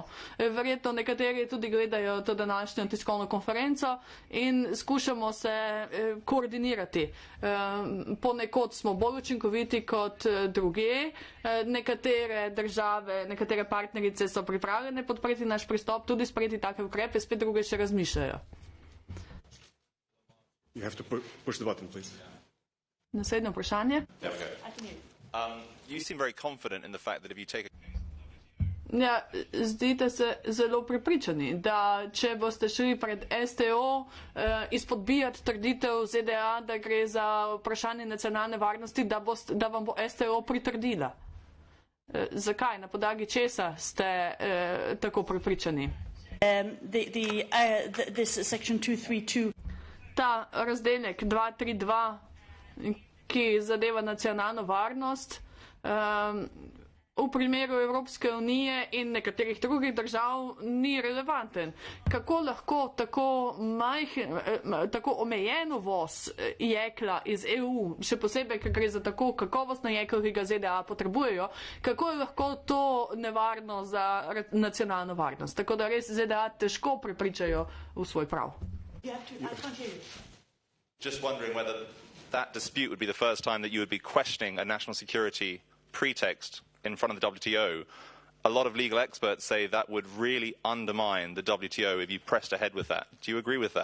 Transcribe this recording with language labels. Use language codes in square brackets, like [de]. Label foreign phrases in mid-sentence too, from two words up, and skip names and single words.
[sl] Verjetno nekateri tudi gledajo to današnjo tiskovno konferenco in skušamo se koordinirati. Ponekod smo bolj učinkoviti kot druge. Nekatere države, nekatere partnerice so pripravljene podpreti naš pristop, tudi sprejeti take ukrepe, spet druge še razmišljajo. [en] You have to push the button, please. [sl] Naslednje vprašanje. [en] You seem very confident in the fact that if you take [sl] Ja, zdite se zelo prepričani, da če boste šli pred STO izpodbijati trditev ZDA, da gre za vprašanje nacionalne varnosti, da vam bo STO pritrdila. Zakaj? Na podlagi česa ste tako prepričani? [en] This section 232. [sl] Ta razdelek 232, ki zadeva nacionalno varnost, v primeru Evropske unije in nekaterih drugih držav ni relevanten. Kako lahko tako omejen uvoz jekla iz EU, še posebej, ker gre za tako kakovostno jeklo, ki ga ZDA potrebujejo, kako je lahko to nevarno za nacionalno varnost? Tako da res ZDA težko prepričajo v svoj prav. [en] Just wondering whether that dispute would be the first time that you would be questioning a national security pretext in front of the WTO. A lot of legal experts say that would really undermine the WTO if you pressed ahead with that.